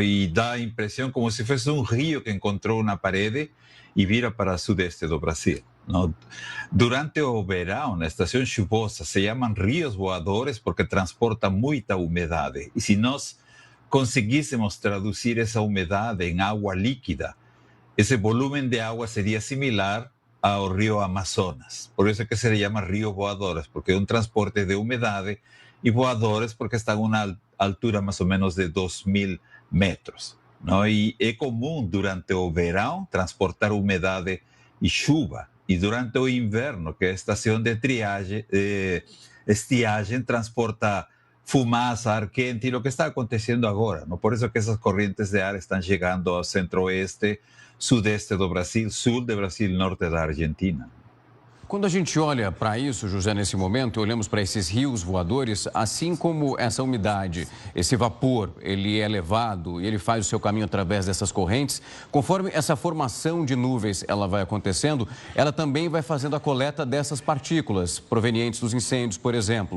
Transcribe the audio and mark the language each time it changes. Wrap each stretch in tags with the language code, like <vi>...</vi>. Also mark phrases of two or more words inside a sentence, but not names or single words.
<pt>E dá a impressão como se fosse um rio que encontrou uma parede e vira para sudeste do Brasil, não? Durante o verão, na estação chuvosa, se chamam rios voadores porque transportam muita umidade. E se nós conseguíssemos traduzir essa umidade em água líquida, esse</pt> <es>volumen de agua sería similar</es> <pt>ao río Amazonas.</pt> <es>Por eso es que se le llama río voadores, porque es un transporte de humedad, y voadores porque están a una altura más o menos de 2.000 metros, ¿no? Y es común durante el verano transportar humedad y chuva, y durante el invierno, que es estación de estiagem, transporta</es> <pt>fumaça, ar quente,</pt> <es>y lo que está aconteciendo ahora, ¿no? Por eso que esas corrientes de ar están llegando al</es> <pt>centro-oeste, sudeste do Brasil, sul do Brasil,</pt> <es>norte da Argentina.</es> <pt>Quando a gente olha para isso, José, nesse momento, olhamos para esses rios voadores, assim como essa umidade, esse vapor, ele é levado e ele faz o seu caminho através dessas correntes, conforme essa formação de nuvens ela vai acontecendo, ela também vai fazendo a coleta dessas partículas provenientes dos incêndios, por exemplo.</pt>